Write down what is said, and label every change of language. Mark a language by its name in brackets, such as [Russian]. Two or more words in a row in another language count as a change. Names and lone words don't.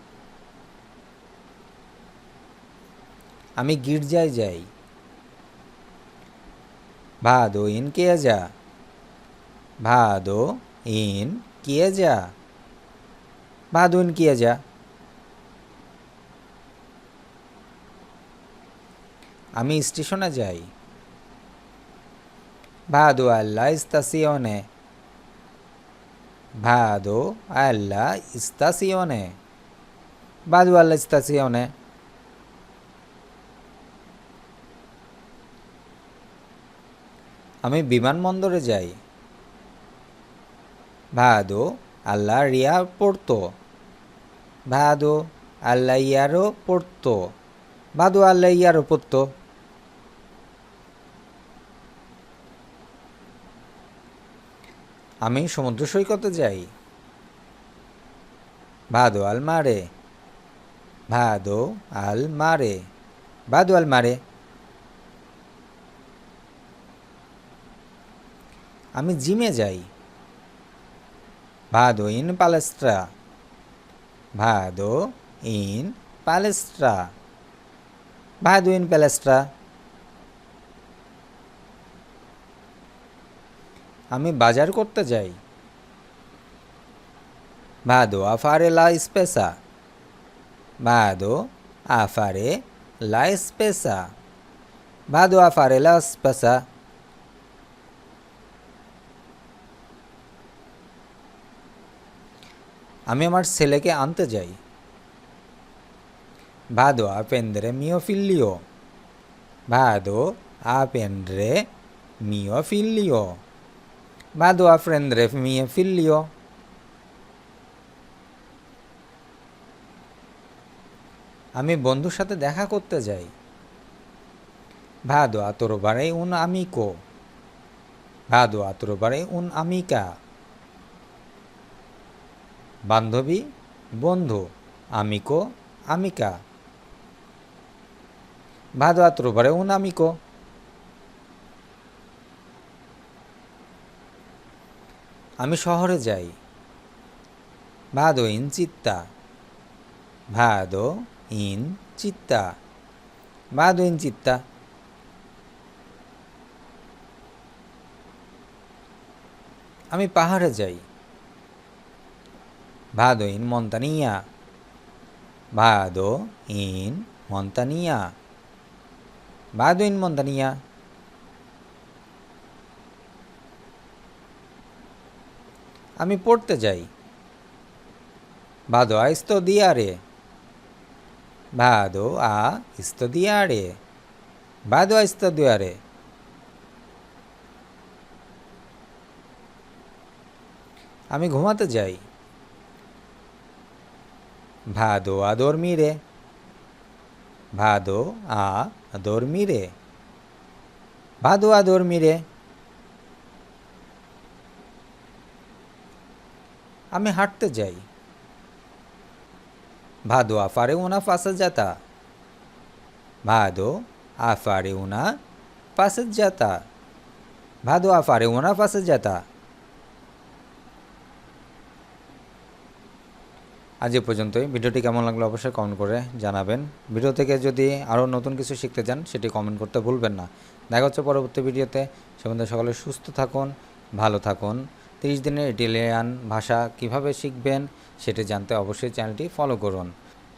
[Bangla] আমি গির্জায় যাই, [Italian] Vado in chiesa, vado in chiesa, vado in chiesa. [Bangla] আমি স্টেশনে যাই, [Italian] Vado alla stazione, vado alla stazione, vado alla stazione. [Bangla] আমি বিমানবন্দরে যাই, [Italian] Vado alla aeroporto, vado alla aeroporto, vado alla aeroporto. [Bangla] আমি সমুদ্র সৈকতে যাই, [Italian] Vado al mare, vado al mare, Vado al mare. [Bangla] আমি জিমে যাই। [Italian] Vado in palestra. Vado in palestra. Vado in palestra. [Bangla] আমি বাজার করতে যাই। [Italian] Vado a fare la spesa. Vado a fare la spesa. Vado a fare la spesa. [Bangla] আমি আমার ছেলেকে আনতে যাই। [Italian] Vado a prendere mio figlio. Vado a prendere mio figlio. Vado a prendere mio figlio. [Bangla] আমি বন্ধুর সাথে দেখা করতে যাই। [Italian] Vado a trovare un amico. Vado a trovare un'amica. [Bangla] বান্ধবী, বন্ধু, [Italian] amico, amica. Vado a trovare un amico. [Bangla] আমি শহরে যাই। [Italian] Vado in città. Vado in città. Vado in città. [Bangla] আমি পাহাড়ে যাই। [Italian] Vado in montagna. Vado in montagna. Vado in montagna. [Bangla] আমি পড়তে যাই। [Italian] Vado a studiare. Vado a studiare. Vado a studiare. [Bangla] আমি ঘুমাতে যাই। [Italian] Vado a dormire. Vado a dormire. Vado a dormire. [Bangla] আমি হাঁটতে যাই। [Italian] Vado a fare una passeggiata. Vado a fare una passeggiata. Vado a fare una passeggiata. [Bangla] আজ এ পর্যন্তই। ভিডিওটি কেমন লাগলো অবশ্যই কমেন্ট করে জানাবেন। ভিডিও থেকে যদি আরও নতুন কিছু শিখতে চান সেটি কমেন্ট করতে ভুলবেন না। দেখা হচ্ছে পরবর্তী ভিডিওতে। সে পর্যন্ত সকলে সুস্থ থাকুন, ভালো থাকুন। 30 দিনের ইটালিয়ান ভাষা কিভাবে শিখবেন সেটি জানতে অবশ্যই চ্যানেলটি ফলো করুন।